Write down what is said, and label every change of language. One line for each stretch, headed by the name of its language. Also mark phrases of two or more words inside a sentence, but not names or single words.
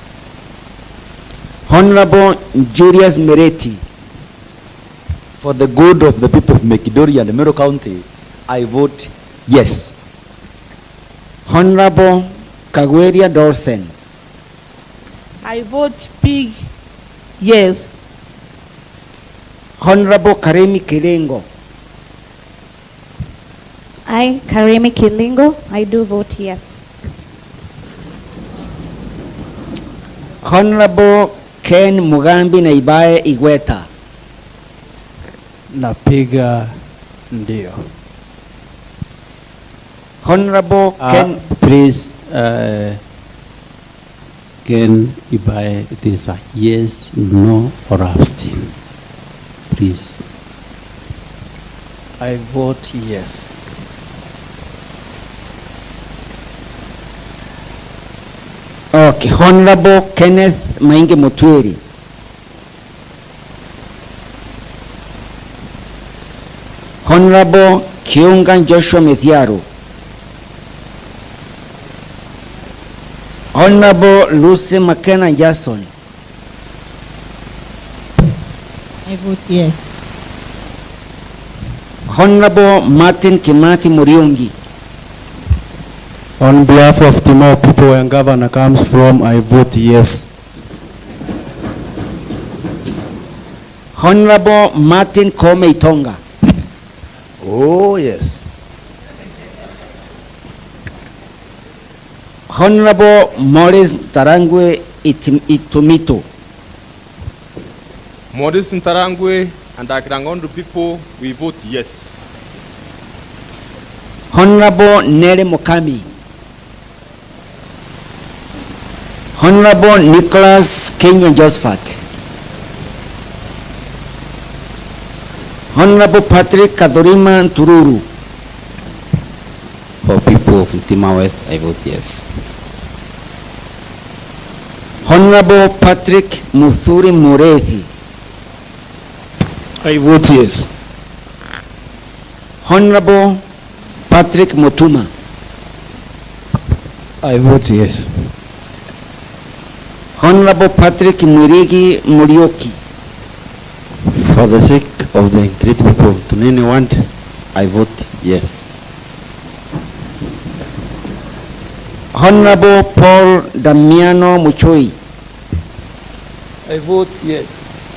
English: Honorable Julius Mereti. For the good of the people of Mekidori and Meru County, I vote yes. Honorable Kawira Dorsen. I vote big yes. Honorable Karemi Kilengo. I, Karemi Kilingo, I do vote yes. Honorable Ken Mugambi Naibae Igweta.
Swahili: Napiga ndio.
English: Honorable Ken. Please, Ken Ibae, it is a yes, no, or abstain. Please. I vote yes. Okay, Honorable Kenneth Mainge Mutwiri. Honorable Kiungan Joshua Methiaru. Honorable Lucy McKenna Jason. I vote yes. Honorable Martin Kimathi Muriungi. On behalf of Timor people where governor comes from, I vote yes. Honorable Martin Kome Itonga. Oh, yes. Honorable Morris Tarangwe Itumito. Morris Ntarangwe and Akirangondo people, we vote yes. Honorable Nere Mokami. Honorable Nicholas Kenyan Josephat. Honorable Patrick Kadorima Tururu. For people of Ntima West, I vote yes. Honorable Patrick Muthuri Murethi. I vote yes. Honorable Patrick Mutuma. I vote yes. Honorable Patrick Murigi Murioki. For the sake of the great people of Tunini Wand, I vote yes. Honorable Paul Damiano Muchoi. I vote yes.